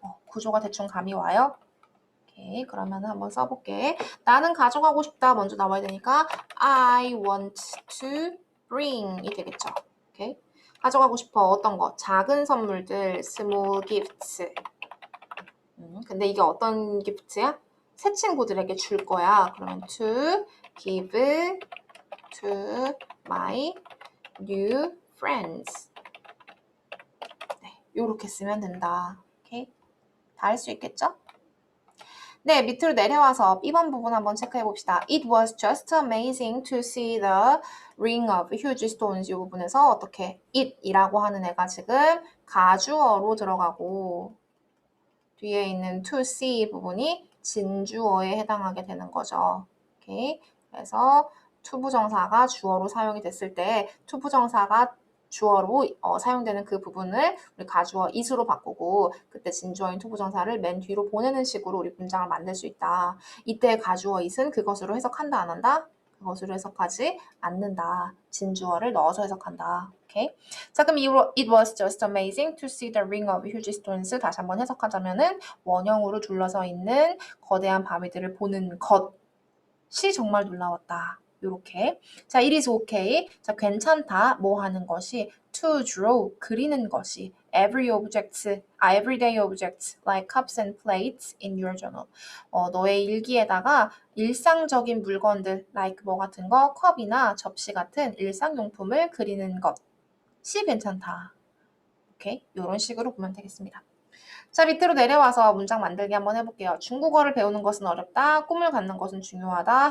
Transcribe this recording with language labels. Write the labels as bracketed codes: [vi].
[ko] 구조가 대충 감이 와요? 오케이, 그러면 한번 써볼게. 나는 가져가고 싶다. 먼저 나와야 되니까 [en] I want to bring [ko] 이 되겠죠. 오케이. 가져가고 싶어. 어떤 거? 작은 선물들, [en] small gifts. [ko] 근데 이게 어떤 기프트야? 새 친구들에게 줄 거야. 그러면 [en] to give to my new friends. [ko] 네, 이렇게 쓰면 된다. 오케이? 다 할 수 있겠죠? 네, 밑으로 내려와서 B번 부분 한번 체크해 봅시다. [en] It was just amazing to see the ring of huge stones. [ko] 이 부분에서 어떻게 it이라고 하는 애가 지금 가주어로 들어가고 뒤에 있는 to see 부분이 진주어에 해당하게 되는 거죠. 오케이. 그래서 투부정사가 주어로 사용이 됐을 때 투부정사가 주어로 사용되는 그 부분을 우리 가주어 it으로 바꾸고 그때 진주어인 투부정사를 맨 뒤로 보내는 식으로 우리 문장을 만들 수 있다. 이때 가주어 it은 그것으로 해석한다 안 한다? 그것으로 해석하지 않는다. 진주어를 넣어서 해석한다. 오케이. 자, 그럼 [en] it was just amazing to see the ring of huge stones. [ko] 다시 한번 해석하자면은 원형으로 둘러서 있는 거대한 바위들을 보는 것이 정말 놀라웠다. 요렇게. 자, [en] it is okay. [ko] 자, 괜찮다. 뭐 하는 것이 [en] to draw [ko] 그리는 것이 [en] everyday objects like cups and plates in your journal. [ko] 너의 일기에다가 일상적인 물건들 [en] like [ko] 뭐 같은 거, 컵이나 접시 같은 일상용품을 그리는 것이 괜찮다. 오케이? 이런 식으로 보면 되겠습니다. 자, 밑으로 내려와서 문장 만들기 한번 해볼게요. 중국어를 배우는 것은 어렵다. 꿈을 갖는 것은 중요하다.